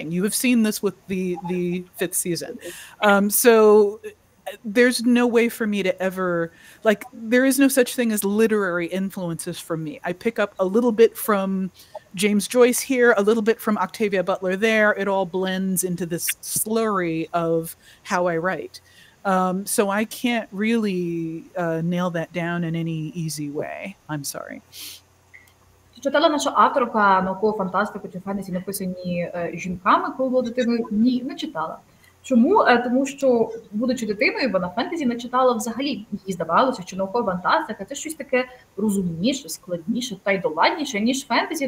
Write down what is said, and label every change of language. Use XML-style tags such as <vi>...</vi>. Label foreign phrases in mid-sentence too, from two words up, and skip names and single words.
<en>You have seen this with the 5th season. So there's no way for me to ever, like, there is no such thing as literary influences from me. I pick up a little bit from James Joyce here, a little bit from Octavia Butler there. It all blends into this slurry of how I write. So I can't really nail that down in any easy way. I'm sorry.</en> <uk>Читала наша авторка наукову фантастику чи фентезі, написані жінками, коли була дитиною? Ні, не читала. Чому? Тому що, будучи дитиною, вона фентезі не читала взагалі. Їй здавалося, що наукова фантастика – це щось таке розумніше, складніше та й доладніше, ніж фентезі.</uk>